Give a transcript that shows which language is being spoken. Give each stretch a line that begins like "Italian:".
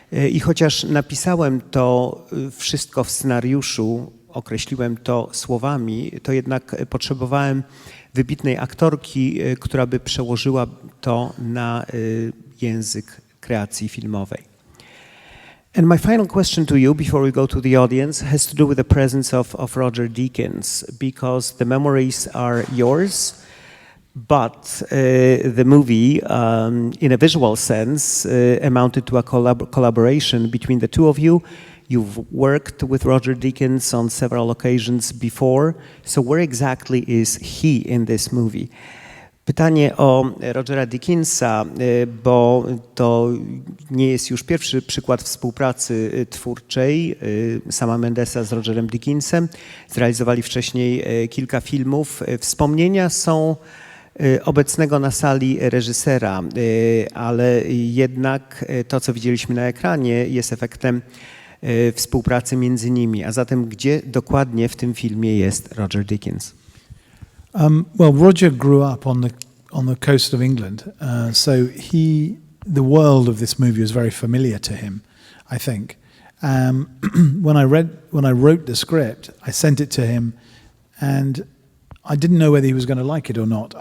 Polish: I chociaż napisałem to wszystko w scenariuszu, określiłem to słowami, to jednak potrzebowałem wybitnej aktorki, która by przełożyła to na język kreacji filmowej.
English: And my final question to you before we go to the audience has to do with the presence of Roger Deakins, because the memories are yours, but the movie, in a visual sense, amounted to a collaboration between the two of you. You've worked with Roger Deakins on several occasions before, so where exactly is he in this movie?
Polish: Pytanie o Rogera Deakinsa, bo to nie jest już pierwszy przykład współpracy twórczej Sama Mendesa z Rogerem Deakinsem. Zrealizowali wcześniej kilka filmów. Wspomnienia są obecnego na sali reżysera, ale jednak to, co widzieliśmy na ekranie, jest efektem współpracy między nimi. A zatem gdzie dokładnie w tym filmie jest Roger Deakins?
English: Well, Roger grew up on the coast of England, so the world of this movie was very familiar to him, I think. When I wrote the script, I sent it to him, and I didn't know whether he was going to like it or not.